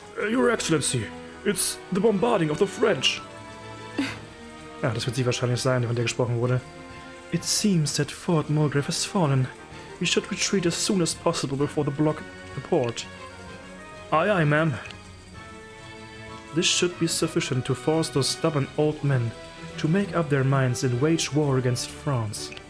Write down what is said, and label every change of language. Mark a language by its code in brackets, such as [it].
[en] Your Excellency, it's the bombarding of the French. [de] Ja, das wird sie wahrscheinlich sein, von der gesprochen wurde. [en] It seems that Fort Mulgrave has fallen. We should retreat as soon as possible before they block the port. Aye, aye, ma'am. This should be sufficient to force those stubborn old men to make up their minds and wage war against France.